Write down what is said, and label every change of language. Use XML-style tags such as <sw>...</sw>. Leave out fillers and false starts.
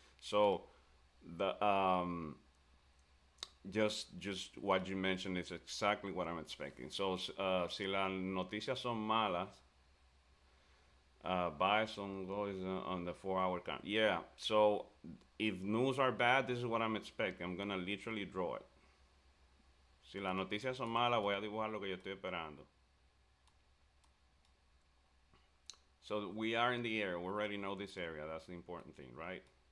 <en>So the just what you mentioned is exactly what I'm expecting. So</en> <es>si las noticias son malas,</es> <en>buys on gold is on the 4 hour count. Yeah. So if news are bad, this is what I'm expecting. I'm gonna literally draw it.</en> <es>Si las noticias son malas, voy a dibujar lo que yo estoy esperando.</es> <en>So we are in the area. We already know this area. That's the important thing, right?</en>